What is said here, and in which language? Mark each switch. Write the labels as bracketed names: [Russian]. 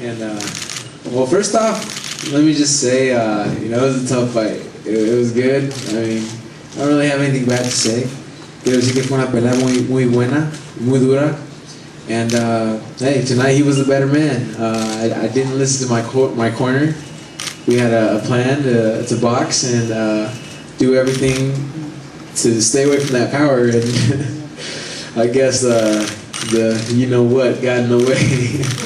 [English] And well, first off, let me just say, it was a tough fight. It was good. I mean, I don't really have anything bad to say. [Spanish] Quiero decir que fue una pelea muy buena, muy dura. [English] And hey, tonight he was the better man. I didn't listen to my corner. We had a plan to box and do everything to stay away from that power. And I guess the you know what got in the way.